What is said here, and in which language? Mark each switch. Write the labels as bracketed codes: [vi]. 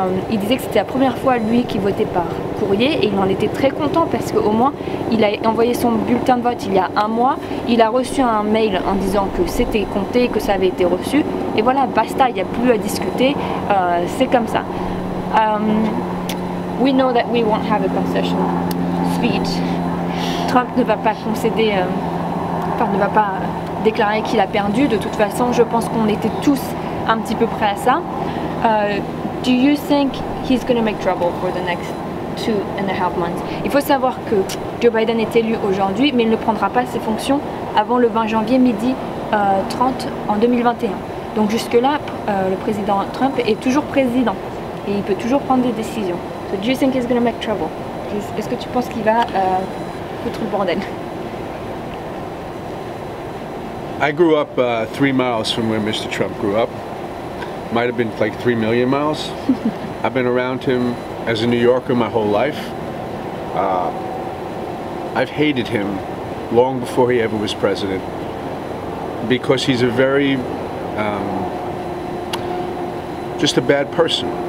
[fr] Il disait que c'était la première fois lui qui votait par courrier, et il en était très content parce qu'au moins il a envoyé son bulletin de vote il y a un mois, il a reçu un mail en disant que c'était compté, que ça avait été reçu, et voilà, basta, il n'y a plus à discuter, c'est comme ça. [en] We know that we won't have a concession speech. [fr] Trump ne va pas concéder, ne va pas déclarer qu'il a perdu. De toute façon, je pense qu'on était tous un petit peu prêts à ça. [en] Do you think he's going to make trouble for the next 2.5 months? [fr] Il faut savoir que Joe Biden est élu aujourd'hui, mais il ne prendra pas ses fonctions avant le 20 janvier midi 30 en 2021. Donc jusque-là, le président Trump est toujours président et il peut toujours prendre des décisions. [en] So do you think he's going to make trouble? [fr] Est-ce que tu penses qu'il va foutre le bordel? [en] I grew up 3 miles from where Mr. Trump grew up. Might have been like 3 million miles. I've been around him as a New Yorker my whole life. I've hated him long before he ever was president, because he's a very just a bad person.